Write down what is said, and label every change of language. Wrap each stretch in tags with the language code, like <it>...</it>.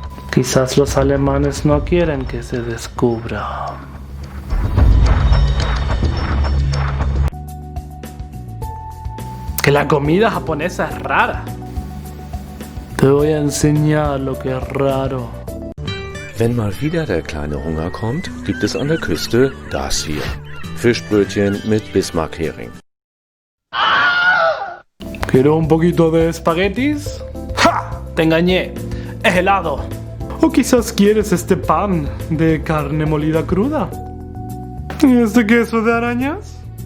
<es>Quizás los alemanes no quieren que se descubra. Que la comida japonesa es rara. Te voy a enseñar lo que es raro.</es> <de>Wenn mal wieder der kleine Hunger kommt, gibt es an der Küste das hier. Fischbrötchen mit Bismarck-Hering.</de> <es>¿Quieres un poquito de espaguetis? ¡Ja! Te engañé. Es helado. O quizás quieres este pan de carne molida cruda. ¿Y este queso de arañas?</es>